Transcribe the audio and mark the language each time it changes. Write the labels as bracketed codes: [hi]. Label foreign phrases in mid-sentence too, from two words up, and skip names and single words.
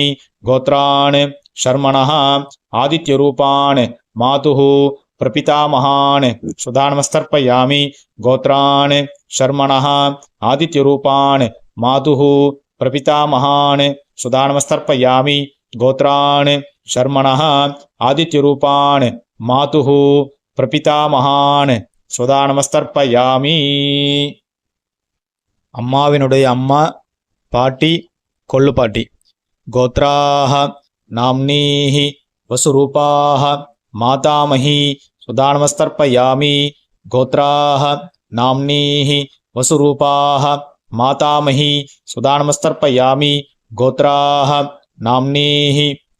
[sa] गोत्रान् शर्मणः आदित्यरूपान् मातुः प्रपितामहान् सुदानमस्तर्पयामि गोत्रान् शर्मणः आदित्यरूपान् मातुः प्रपितामहान् सुदानमस्तर्पयामि गोत्रान् शर्मणः आदित्यरूपान् मातुः प्रपितामहान् सुदानमस्तर्पयामि. [ta] அம்மாவினுடைய அம்மா, பாட்டி, கொள்ளு பாட்டி. [sa] गोत्राः नाम्नीः वसुरूपाः मातामही सुदानमस्तर्पयामि गोत्राः नाम्नीः वसुरूपाः मातामही सुदानमस्तर्पयामि गोत्राः नाम्नीः